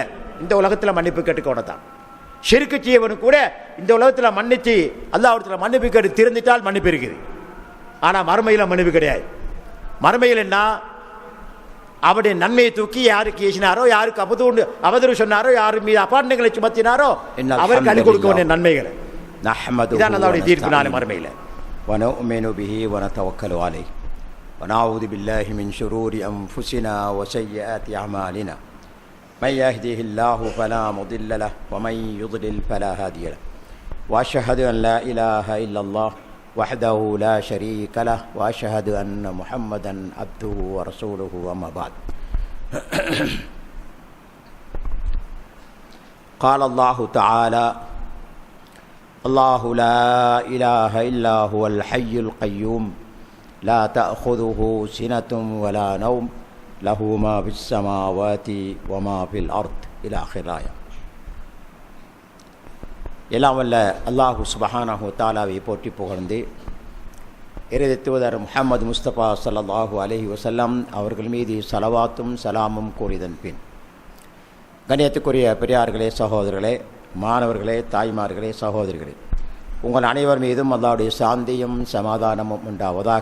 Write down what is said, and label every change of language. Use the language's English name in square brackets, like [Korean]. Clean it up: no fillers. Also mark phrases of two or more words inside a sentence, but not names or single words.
[Tamil] இந்த உலகத்தில் மன்னிப்பு கேட்டுக்கொண்டு தான் ஷிர்க்கு செய்யவனுக்கு கூட இந்த உலகத்தில் மன்னிச்சு அல்லாஹ்விடத்தில் மன்னிப்பு கேட்டு திருந்திட்டால் மன்னிப்பு இருக்குது. ஆனால் மறுமையில் மன்னிப்பு கிடையாது. மறுமையில் என்ன, அவருடைய நன்மையை தூக்கி யாருக்கு ஏசினாரோ, யாருக்கு அவதூறு சொன்னாரோ, யாரு மீது அபாண்டங்களை சுமத்தினாரோ அவருக்கு அள்ளி கொடுக்க வேண்டிய நன்மைகளை இதான் அல்லாஹ்வுடைய தீர்ப்பு நாளை மறுமையில். [Arabic] وَنُؤْمِنُ بِهِ وَنَتَوَكَّلُ عَلَيْهِ وَنَعُوذُ بِاللَّهِ مِنْ شُرُورِ أَنفُسِنَا وَسَيِّئَاتِ أَعْمَالِنَا مَنْ يَهْدِهِ اللَّهُ فَلَا مُضِلَّ لَهُ وَمَنْ يُضْلِلْ فَلَا هَادِيَ لَهُ وَأَشْهَدُ أَنْ لَا إِلَهَ إِلَّا اللَّهُ وحده لا شريك له وأشهد أن محمدا عبده ورسوله أما بعد. قال الله تعالى: الله لا إله إلا هو الحي القيوم لا تأخذه سنة ولا نوم له ما في السماوات وما في الأرض إلى آخر الآية. [Tamil] எல்லாம் வல்ல [Arabic] الله سبحانه وتعالى [Tamil] போற்றி புகழ்ந்து இறை தூதர் முஹம்மது முஸ்தபா [Arabic] صلى الله عليه وسلم [Tamil] அவர்கள் மீது ஸலவாத்தும் சலாமும் கூறியதன் பின், கண்ணியத்துக்குரிய பெரியார்களே, சகோதரர்களே, மாணவர்களே, தாய்மார்களே, சகோதரிகளே, உங்கள் அனைவர் மீதும் அல்லாஹ்வுடைய சாந்தியும் சமாதானமும் உண்டாவதாக.